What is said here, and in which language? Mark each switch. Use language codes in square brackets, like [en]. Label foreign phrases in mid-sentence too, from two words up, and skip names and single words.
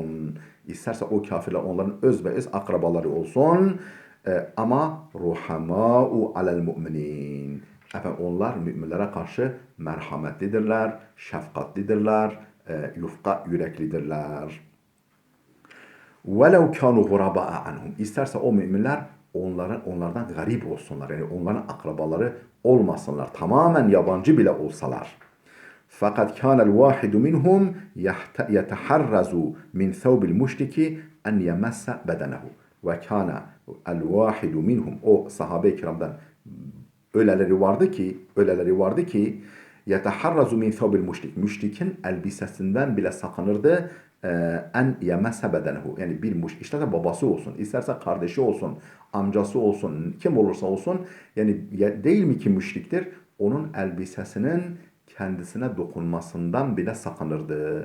[tr] İsterse o kafirler onların öz akrabaları olsun. [ar] Ama رحماء على المؤمنين. [tr] Onlar müminlere karşı merhametlidirler, şefkatlidirler, yufka yüreklidirler. [ar] وَلَوْ كَانُوا غُرَبَاءَ عَنْهُمْ [tr] İsterse o müminler onlardan garip olsunlar. Yani onların akrabaları olmasınlar. Tamamen yabancı bile olsalar. [ar] Fakat كَانَ الْوَاحِدُ مِنْهُمْ يَتَحَرَّزُ مِنْ ثَوْبِ الْمُشْرِكِ اَنْ يَمَسَّ بَدَنَهُ وَكَانَ الْوَاحِدُ minhum, [tr] o sahabe-i kiramdan öyleleri vardı ki [ar] يَتَحَرَّزُ مِنْ ثَوْبِ الْمُشْرِكِ [tr] müşrikin elbisesinden bile sakınırdı. [ar] أن يمس بدنه, [tr] yani bir işte de babası olsun, isterse kardeşi olsun, amcası olsun, kim olursa olsun, yani değil mi ki müşriktir, onun elbisesinin kendisine dokunmasından bile sakınırdı.